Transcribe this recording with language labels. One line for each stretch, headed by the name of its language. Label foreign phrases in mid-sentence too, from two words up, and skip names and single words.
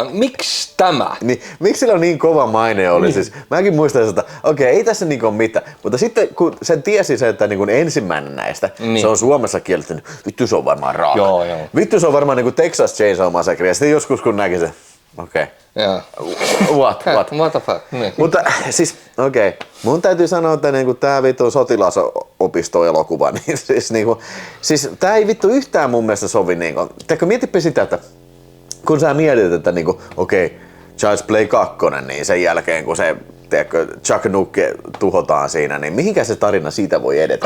Finnish: Miksi tämä? Niin, miksi sillä on niin kova maine oli? Niin. Siis, mäkin muistan, että okei, ei tässä niinku ole mitään. Mutta sitten kun sen tiesi se, että niinku ensimmäinen näistä, niin. Se on Suomessa kielletty, niin vittu se on varmaan raaka. Joo. Vittu se on varmaan niinku Texas Chainsaw Massacre. Ja sitten joskus kun näki se, okei.
English: What the fuck?
Finnish: Niin. Mutta siis mun täytyy sanoa, että niinku tää vittu sotilasopistoelokuva, niin siis tää ei vittu yhtään mun mielestä sovi niinku. Teekö mietipä sitä, että kun sä mietit, että niinku Child's Play 2, niin sen jälkeen kun se Chuck Nukke tuhotaan siinä, niin mihinkä se tarina siitä voi edetä?